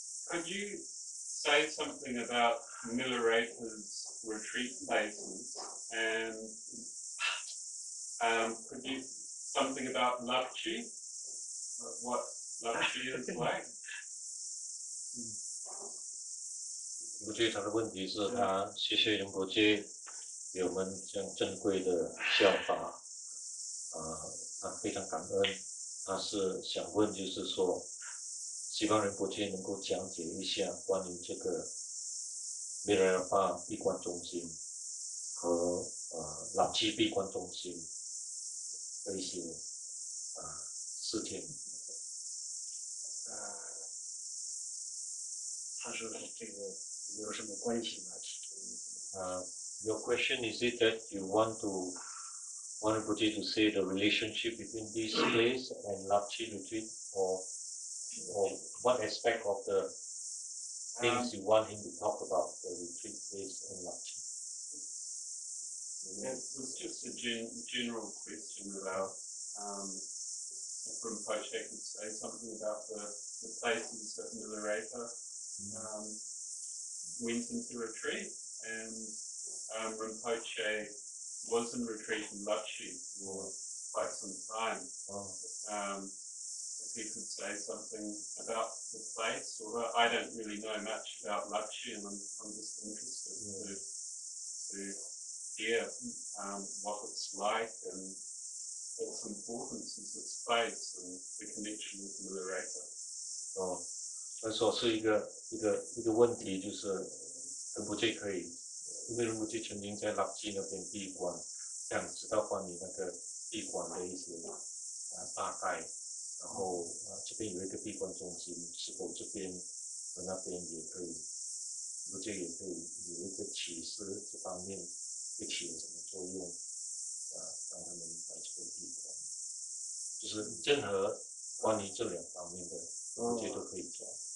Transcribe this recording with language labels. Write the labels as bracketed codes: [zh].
[en] Could you say something about Milarepa's retreat places, and could you something about Lapchi, what Lapchi is like? [zh] 我觉得他的问题是他谢谢仁波切给我们这样珍贵的教法，他非常感恩。他是想问，就是说，希望仁波切能够讲解一下关于这个米拉热巴闭关中心和拉基闭关中心的一些事情。他说这个有什么关系吗 [en] ？Your question is it that you want Rinpoche to say the relationship between this place and Lapchi retreat, or what aspect of the things you want him to talk about the retreat place in Lapchi? It was just a general question about if Rinpoche could say something about the places that Milarepa went into retreat, and Rinpoche was in retreat in Lapchi for quite some time. If he could say something about the place, or I don't really know much about Lapchi, and I'm just interested to hear what it's like and its importance as its place and the connection with Milarepa. [zh] 所以说是一个问题，就是仁波切可以，因为仁波切曾经在拉基那边闭关，想知道关于那个闭关的一些大概，然后这边有一个闭关中心，是否这边和那边也可以，仁波切也可以有一个启示这方面会起有什么作用，让他们来这个闭关，就是任何关于这两方面的，仁波切都可以讲。